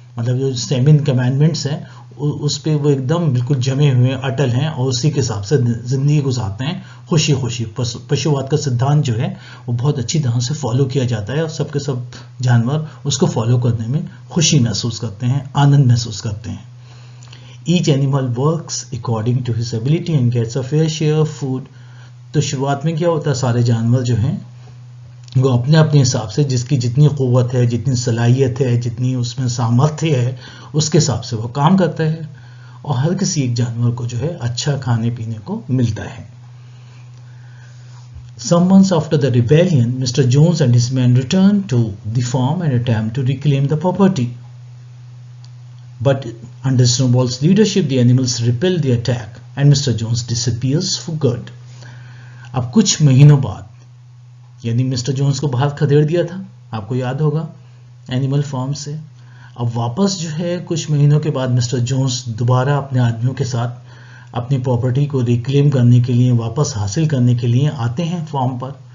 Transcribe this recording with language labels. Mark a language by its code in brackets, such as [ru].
[hi] मतलब जो 7 कमांडमेंट्स हैं उस पे वो एकदम बिल्कुल जमे हुए अटल हैं, और उसी के हिसाब से ज़िंदगी गुजारते हैं खुशी खुशी। पशुवाद का सिद्धांत जो है वो बहुत अच्छी तरह से फॉलो किया जाता है, और सबके सब जानवर उसको फॉलो करने में खुशी महसूस करते हैं, आनंद महसूस करते हैं। [en] Each animal works according to his ability and gets a fair share of food. [hi] तो शुरुआत में क्या होता है, सारे जानवर जो हैं वो अपने अपने हिसाब से, जिसकी जितनी क़ुव्वत है, जितनी सलाहियत है, जितनी उसमें सामर्थ्य है, उसके हिसाब से वो काम करता है, और हर किसी एक जानवर को जो है अच्छा खाने पीने को मिलता है। [en] Some months after the rebellion, Mr. Jones and his men returned to the farm and attempt to reclaim the property. But under Snowball's leadership, the animals repel the attack and Mr. Jones disappears for good. [hi] अब कुछ महीनों बाद, यानी mister Jones को बाहर खदेड़ दिया था, आपको याद होगा, एनिमल फार्म से। अब वापस जो है कुछ महीनों के बाद मिस्टर जोन्स दोबारा अपने आदमियों के साथ अपनी प्रॉपर्टी को रिक्लेम करने के लिए, वापस हासिल करने के लिए आते हैं फार्म पर।